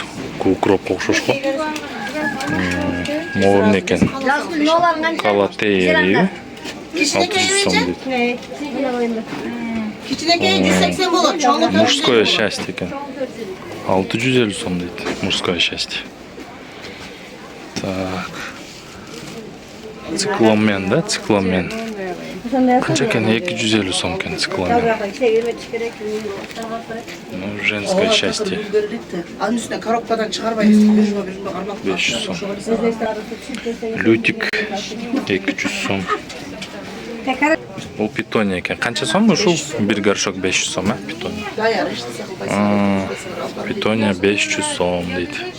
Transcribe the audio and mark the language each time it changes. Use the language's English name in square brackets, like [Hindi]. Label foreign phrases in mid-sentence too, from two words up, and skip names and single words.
[Kyrgyz] Укроп окшош го. Могу эмне экен? Калатея дейби. 600 сом дейт. Кичинекей 180 болот, чоңу [Russian] Мужское счастье [Kyrgyz] экен. 650 сом дейт. [Russian] Мужское счастье. Так. [Kyrgyz] Цикломен, да? Цикломен. Канча экен? 250 сом экен цикломен. [Russian] Ну, женское счастье. [Kyrgyz] Анын үстүнө коробкадан чыгарбайбыз. 500 сом. Лютик 200 сом. Бул питония экен. Канча сом ушул? Бир горшок 500 сом, питония. Питония 500 сом дейт.